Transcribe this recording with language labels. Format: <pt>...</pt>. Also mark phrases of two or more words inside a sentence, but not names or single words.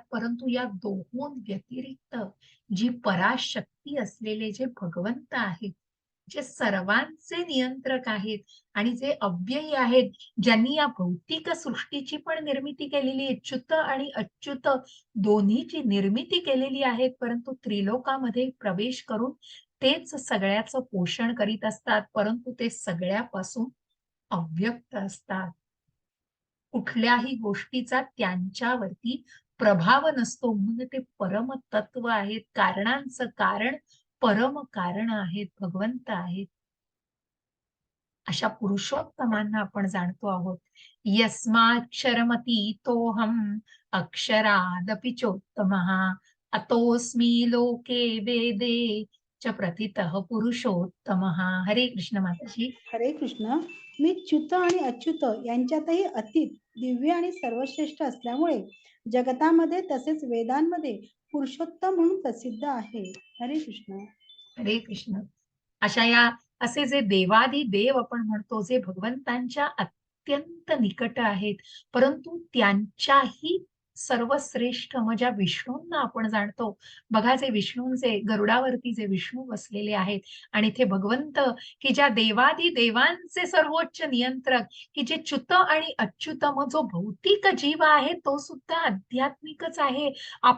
<mr>परंतु या दोहों व्यतिरिक्त जी पराशक्ती असलेले जे भगवंत आहेत, जे सर्वांचे नियंत्रक आहेत आणि जे अव्ययी आहेत, ज्यांनी या भौतिक सृष्टीची पण निर्मिती केलेली आहे, च्युत आणि अच्युत दोन्हीची निर्मिती केलेली आहे, परंतु त्रिलोकामध्ये प्रवेश करून तेच सगळ्याचं पोषण करीत असतात, परंतु ते सगळ्यापासून अव्यक्त असतात. कुठल्याही गोष्टीचा त्यांच्यावरती प्रभाव नसतो म्हणून ते परमतत्व आहेत. कारणांचं कारण परम कारण आहेत, भगवंत आहेत. अशा पुरुषोत्तमांना आपण जाणतो आहोत.</mr> <sa>यस्माक्षरमतीतोऽहम् अक्षरादपि चोत्तमः अतोऽस्मि लोके वेदे च प्रथितः पुरुषोत्तमः.</sa> <mr>हरे कृष्ण माताजी. हरे कृष्ण. मी च्युत आणि अच्युत यांच्यातही अतीत, दिव्य आणि सर्वश्रेष्ठ असल्यामुळे जगतामध्ये तसेच वेदांमध्ये पुरुषोत्तम म्हणून प्रसिद्ध आहे. हरे कृष्ण. हरे कृष्ण. अशा या असे जे देवाधिदेव आपण म्हणतो, जे भगवंतांच्या अत्यंत निकट आहेत, परंतु त्यांच्याही सर्वश्रेष्ठ ज्या विष्णूंना आपण जाणतो. बघा जे विष्णूंचे गरुडावरती जे विष्णू बसलेले आहेत आणि ते भगवंत, की ज्या देवाधिदेवांचे सर्वोच्च नियंत्रक, की जे च्युत आणि अच्युत, मग जो भौतिक जीव आहे तो सुद्धा आध्यात्मिकच आहे.</mr>